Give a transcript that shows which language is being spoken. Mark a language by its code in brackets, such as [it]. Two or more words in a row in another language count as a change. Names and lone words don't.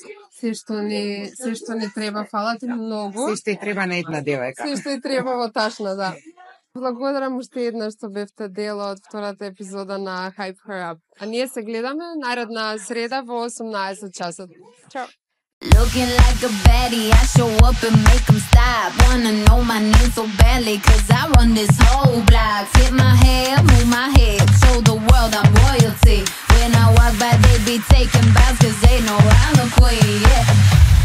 [mk] Се што ни треба, фала ти многу. Се што и треба на една девојка. Се што и треба во ташна, да. Благодарам уште еднаш што бевте дел од втората епизода на Hype Her Up. А ние се гледаме наредна среда во 18 часот. Чао! [en] Looking like a baddie, I show up and make them stop. Wanna know my name so badly, cause I run this whole block. Flip my hair, move my head, show the world I'm royalty. When I walk by, they be taking bows, cause they know I'm the queen, yeah.